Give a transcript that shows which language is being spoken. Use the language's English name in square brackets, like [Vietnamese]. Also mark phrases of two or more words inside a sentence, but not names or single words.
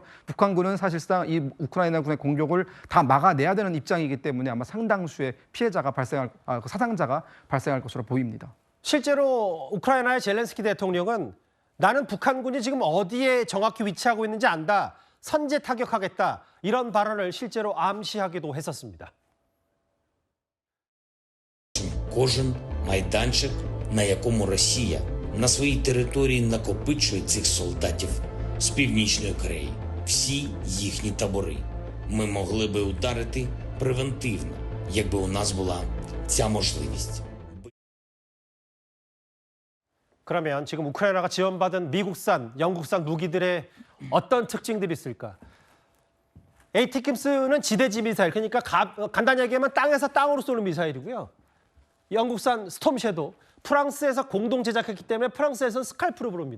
[Korean] 북한군은 사실상 이 우크라이나군의 공격을 다 막아내야 되는 입장이기 때문에 아마 상당수의 피해자가 사상자가 발생할 것으로 보입니다. 실제로 우크라이나의 젤렌스키 대통령은 나는 북한군이 지금 어디에 정확히 위치하고 있는지 안다. 선제 타격하겠다. 이런 발언을 실제로 암시하기도 했었습니다. [Ukrainian] Кожен майданчик, на якому Росія на своїй території накопичує цих солдатів з Північної Кореї. всі їхні табори. Ми могли би ударити превентивно, якби у нас була ця можливість. [Korean] 그러면 지금 우크라이나가 지원받은 미국산, 영국산 무기들의 어떤 특징들이 있을까? 에이티킴스는 지대지 미사일, 그러니까 간단히 얘기하면 땅에서 땅으로 쏘는 미사일이고요. 영국산 스톰 섀도우, 프랑스에서 공동 제작했기 때문에 프랑스에서는 스칼프로 부릅니다.